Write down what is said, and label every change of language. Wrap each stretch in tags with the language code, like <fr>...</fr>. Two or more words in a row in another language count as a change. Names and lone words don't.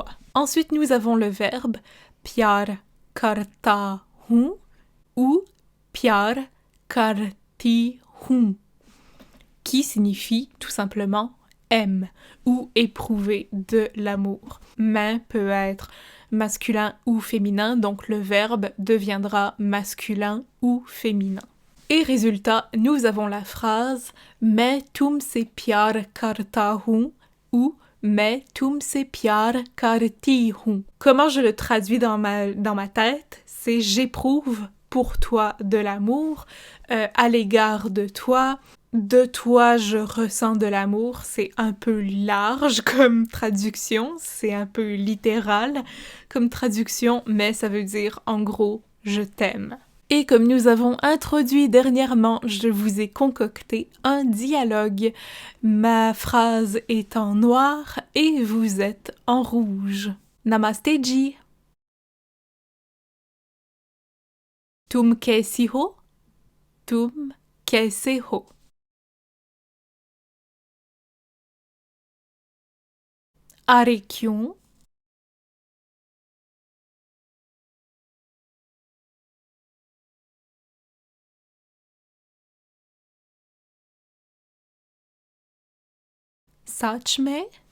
<fr>Ensuite, nous avons le verbe</fr> <hi>प्यार करता हूँ</hi> <fr>ou</fr> <hi>प्यार करती हूँ,</hi> <fr>qui signifie tout simplement aime ou éprouver de l'amour. Main peut être masculin ou féminin, donc le verbe deviendra masculin ou féminin. Et résultat, nous avons la phrase «</fr> <hi>मैं तुमसे प्यार करता हूँ</hi> <fr>» ou «</fr> <hi>मैं तुमसे प्यार करती हूँ ».</hi> <fr>Comment je le traduis dans ma tête? C'est « J'éprouve pour toi de l'amour, à l'égard de toi je ressens de l'amour ». C'est un peu large comme traduction, c'est un peu littéral comme traduction, mais ça veut dire en gros « je t'aime ». Et comme nous avons introduit dernièrement, je vous ai concocté un dialogue. Ma phrase est en noir et vous êtes en rouge.</fr> <hi>नमस्ते जी। तुम कैसी हो? तुम कैसे हो? अरे क्यों? सच में?</hi>